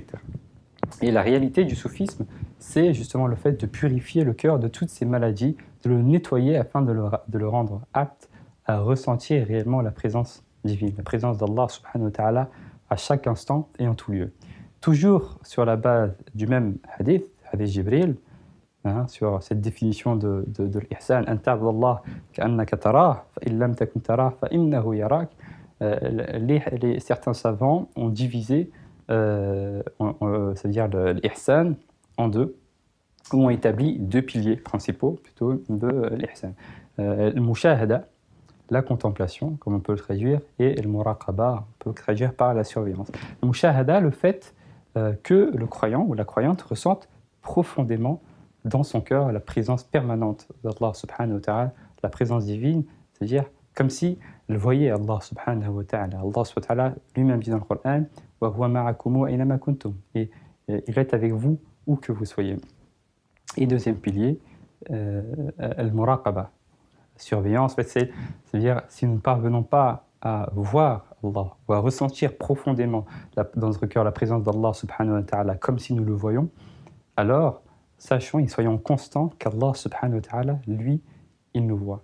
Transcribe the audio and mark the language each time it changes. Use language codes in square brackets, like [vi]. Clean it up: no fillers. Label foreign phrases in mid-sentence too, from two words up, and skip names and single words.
[fr] Et la réalité du soufisme, c'est justement le fait de purifier le cœur de toutes ces maladies, de le nettoyer afin de le rendre apte à ressentir réellement la présence divine, la présence d'Allah [ar] سبحانه وتعالى [fr] à chaque instant et en tout lieu. Toujours sur la base du même hadith, hadith Jibril, sur cette définition de l'ihsan, « [ar] أن تعبد الله كأنك تراه فإن لم تكن تراه فإنه يراك [fr] » certains savants ont divisé c'est-à-dire l'ihsan en deux, où ont établi deux piliers principaux plutôt de l'ihsan. Le mushahada, la contemplation, comme on peut le traduire, et le muraqaba, on peut le traduire par la surveillance. Le mushahada, le fait que le croyant ou la croyante ressente profondément dans son cœur la présence permanente d'Allah [ar] سبحانه وتعالى, [fr] la présence divine, c'est-à-dire comme si elle voyait Allah [ar] سبحانه وتعالى. [fr] Allah [ar] سبحانه وتعالى [fr] lui-même dit dans le Coran: et il est avec vous où que vous soyez. Et deuxième pilier, al-muraqaba, surveillance, c'est-à-dire si nous ne parvenons pas à voir Allah ou à ressentir profondément dans notre cœur la présence d'Allah [ar] سبحانه وتعالى [fr] comme si nous le voyons, alors sachons et soyons constants qu'Allah [ar] سبحانه وتعالى, [fr] lui, il nous voit.